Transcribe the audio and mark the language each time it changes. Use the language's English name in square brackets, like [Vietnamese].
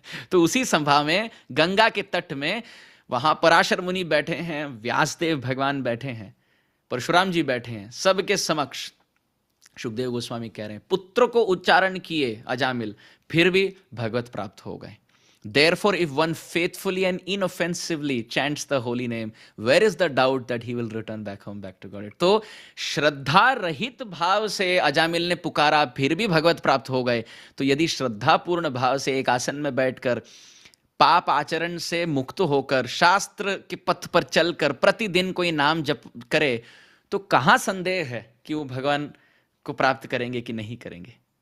[Hindi] तो उसी सभा में गंगा के तट में वहां पराशर मुनि बैठे हैं, व्यासदेव भगवान बैठे हैं, परशुराम जी बैठे हैं, सबके समक्ष सुखदेव गोस्वामी कह रहे हैं पुत्र को उच्चारण किए अजामिल, फिर भी भगवत प्राप्त हो गए। [English] Therefore, if one faithfully and inoffensively chants the holy name, where is the doubt that he will return back home, back to God? [Hindi] तो श्रद्धा रहित भाव से अजामिल ने पुकारा, फिर भी भगवत प्राप्त हो गए। तो यदि श्रद्धापूर्ण भाव से एक आसन में बैठकर पाप आचरण से मुक्त होकर शास्त्र के पथ पर चलकर प्रतिदिन कोई नाम जप करे, तो कहाँ संदेह है कि वो भगवान को प्राप्त करेंगे कि नहीं करेंगे?